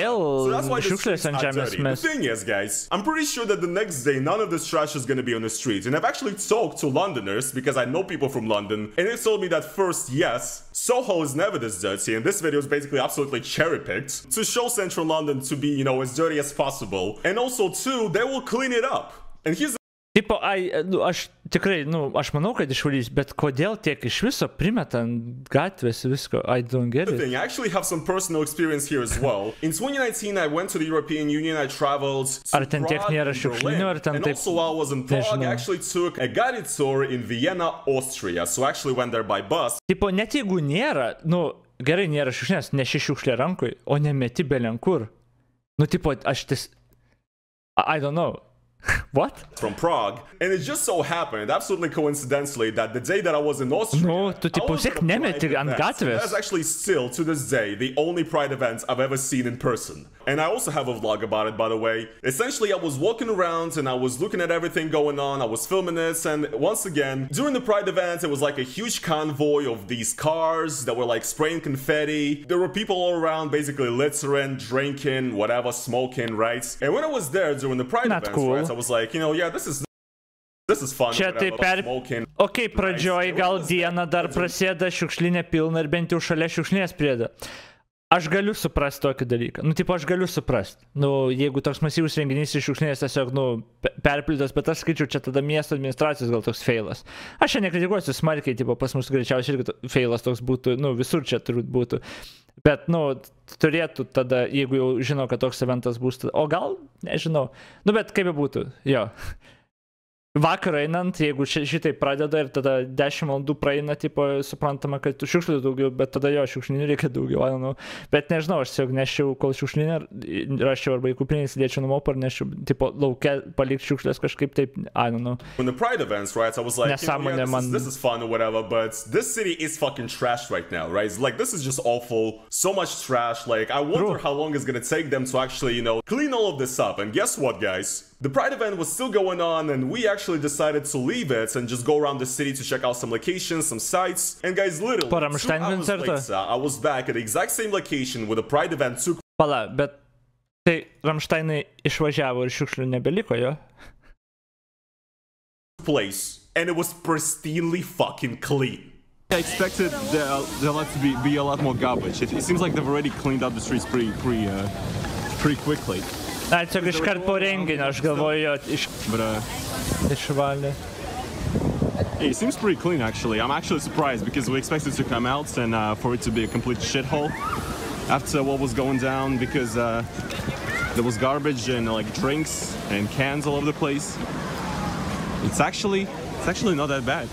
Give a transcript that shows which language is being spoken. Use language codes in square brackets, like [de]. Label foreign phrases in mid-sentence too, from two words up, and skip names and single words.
[en] So that's why the streets are dirty. The thing is, guys, I'm pretty sure that the next day none of this trash is gonna be on the streets, and I've actually talked to Londoners, because I know people from London, and they told me that first, yes, Soho is never this dirty, and this video is basically absolutely cherry-picked to show central London to be, you know, as dirty as possible, and also, two, they will clean it up. And here's [lt] Tipo, aš tikrai, aš manau, kad išvalys, bet kodėl tiek iš viso primeta ant gatvės visko? [en] I don't get it. I actually have some personal experience here as well. In 2019, I went to the European Union, I traveled to Prague and Berlin, and also while I was in Prague, I actually took a guided tour in Vienna, Austria, so I actually went there by bus. [lt] Tipo, net jeigu nėra, gerai nėra šiukšlės, neši šiukšlė rankui, o nemeti belenkur. Tipo, [en] I don't know. What? From Prague, and it just so happened, absolutely coincidentally, that the day that I was in Austria, that's actually still, to this day, the only Pride event I've ever seen in person. And I also have a vlog about it, by the way. Essentially, I was walking around and I was looking at everything going on, I was filming it, and once again, during the Pride event, it was like a huge convoy of these cars that were like spraying confetti. There were people all around, basically littering, drinking, whatever, smoking, right? And when I was there during the Pride event, right, I was like, you know, yeah, this is fun. [lt] Čia tai Ok, pradžioj gal dieną dar prasideda šiukšlinė pilna ir bent jau šalia šiukšlinės prieda. Aš galiu suprasti tokį dalyką. Tipo, aš galiu suprasti. Jeigu toks masyvus renginys iš šiukšlinės tiesiog, perpildytas, bet aš skaičiu, čia tada miesto administracijos gal toks feilas. Aš čia nekritikuosiu smarkiai, tipo, pas mus greičiausiai irgi feilas toks būtų, visur čia turbūt būtų. Bet, turėtų tada, jeigu jau žinau, kad toks eventas bus, o gal, nežinau. Bet kaip būtų, jo. Vakar einant, jeigu šitai pradeda ir tada 10 valandų praeina, tipo, suprantama, kad šiukšlių daugiau, bet tada jo, šiukšlinių reikia daugiau, [en] I don't know. [lt] Bet nežinau, aš tiesiog nešiau, kol šiukšlinį rašiau arba į kuprinį įsidėčiau namo, ar nešiau, tipo, lauke palikti šiukšlės kažkaip taip, [en] I don't know. When the Pride events, right, I was like, this is fun or whatever, but this city is fucking trashed right now, right? Like, this is just awful, so much trash, like, I wonder how long it's gonna take them to actually, you know, clean all of this up. And guess what, guys? The Pride event was still going on, and we actually decided to leave it and just go around the city to check out some locations, some sites. And guys, literally, 2 hours later, I was back at the exact same location where the Pride event took [lt] bet tai Ramšteinai išvažiavo ir šiukšlių nebeliko, jo? [en] place. and it was pristinely fucking clean. I expected there to be a lot more garbage. It seems like they've already cleaned up the streets pretty quickly. [lt] Na, tiesiog iškart po renginio, aš galvoju, išvalė. [en] It seems pretty clean, actually. I'm actually surprised because we expected to come out and for it to be a complete shithole after what was going down, because there was garbage and like drinks and cans all over the place. It's actually not that bad.